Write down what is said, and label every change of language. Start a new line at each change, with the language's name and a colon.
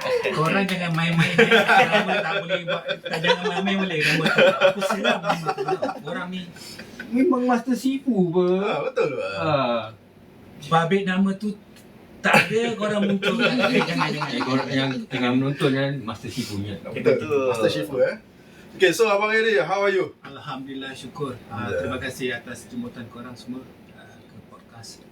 Malay: Korang jangan main-main. Tak boleh buat. Jangan main-main boleh. Aku seram nama tu. Orang ni Memang Master Sifu apa? Betul ke? babit nama tu tak ada korang muncul. Jangan. Korang yang tengah menonton kan Master Sifu nya. Betul.
English: Master Shifu Okay, so Abang Eddie, how are you?
Malay: Alhamdulillah, syukur. Terima kasih atas jemputan korang semua ke podcast.